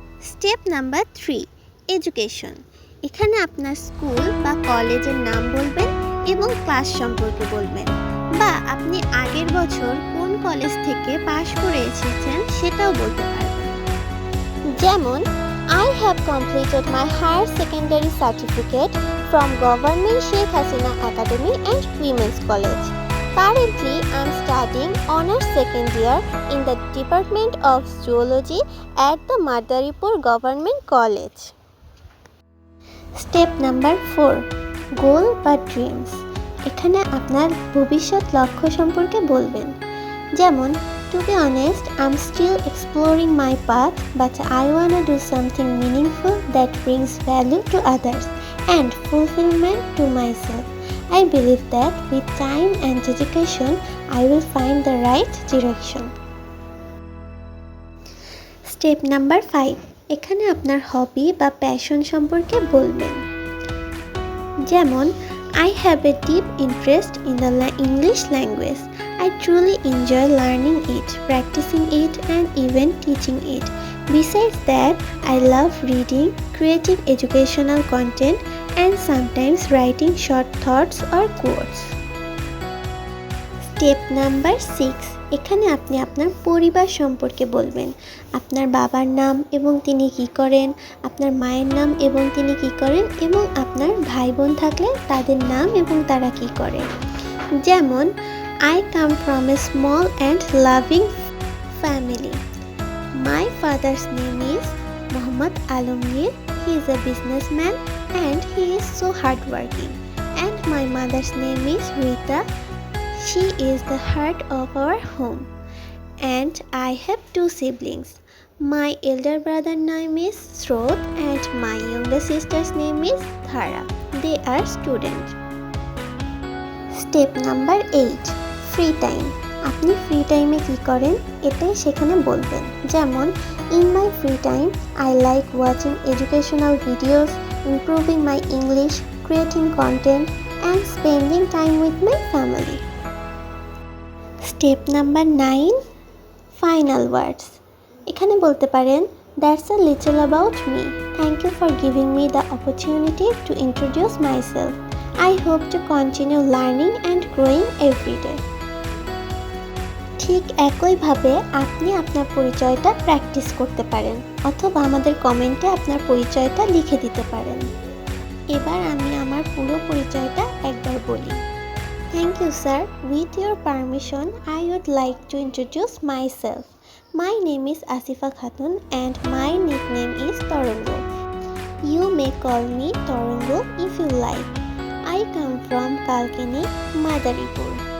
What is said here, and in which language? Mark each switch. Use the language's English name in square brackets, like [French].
[Bangla] Step number 3, education. এখানে আপনার school বা কলেজের নাম বলবেন এবং ক্লাস সম্পর্কে বলবেন, বা আপনি আগের বছর কোন কলেজ থেকে পাশ করে এসেছেন সেটাও বলতে পারবেন। যেমন, [English] I have completed my higher secondary certificate from Government Sheikh Hasina Academy and Women's College. Currently, I am studying honors second year in the Department of Zoology at the Madaripur Government College. Step number 4, goal বা dreams. [Bangla] এখানে আপনার ভবিষ্যৎ লক্ষ্য সম্পর্কে বলবেন। যেমন, [English] To be honest, I am still exploring my path, but I want do something meaningful that brings value to others and fulfilment to myself. I believe that with time and dedication, I will find the right direction. [Bangla] Step number 5, এখানে আপনার হবি বা passion সম্পর্কে বলবেন। যেমন, [English] I have a deep interest in the English language. I truly enjoy learning it, practicing it, and even teaching it. Besides that, I love reading, creating educational content, and sometimes writing short thoughts or quotes. [Bangla] Step number 6, এখানে আপনি আপনার পরিবার সম্পর্কে বলবেন। আপনার বাবার নাম এবং তিনি কি করেন, আপনার মায়ের নাম এবং তিনি কি করেন, এবং আপনার ভাই বোন থাকলে তাদের নাম এবং তারা কি করে। যেমন, [English] I come from a small and loving family. My father's name is Muhammad Alamgir. He is a businessman and he is so hardworking. And my mother's name is Rita. She is the heart of our home. And I have 2 siblings. My elder brother's name is Sroth and my younger sister's name is Dhara. They are students. Step number 8, free time. [Bangla] আপনি free টাইমে কী করেন এটাই সেখানে বলবেন। যেমন, [English] In my free time I like watching educational videos, improving my English, creating content and spending time with my family. Step number 9, final words. [Bangla] এখানে বলতে পারেন, [English] That's a little about me. Thank you for giving me the opportunity to introduce myself. I hope to continue learning and growing every day. [Bangla] ঠিক একইভাবে আপনি আপনার পরিচয়টা practice করতে পারেন, অথবা আমাদের কমেন্টে আপনার পরিচয়টা লিখে দিতে পারেন। এবার আমি আমার পুরো পরিচয়টা একবার বলি। [English] Thank you, sir. With your permission, I would like to introduce myself. My name is Asifa Khatun and my nickname is Torongo. You may call me Torongo if you like. I come from Kalkini, Madaripur.